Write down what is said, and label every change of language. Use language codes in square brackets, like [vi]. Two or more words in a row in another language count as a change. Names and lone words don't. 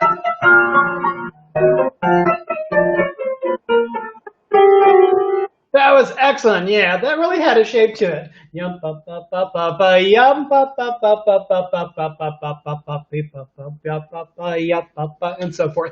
[en] That was excellent. Yeah, that really had a shape to it. Yum ba ba ba ba ba yum ba ba ba ba ba ba ba ba ba ba ba ba ba ba yum ba ba and so forth.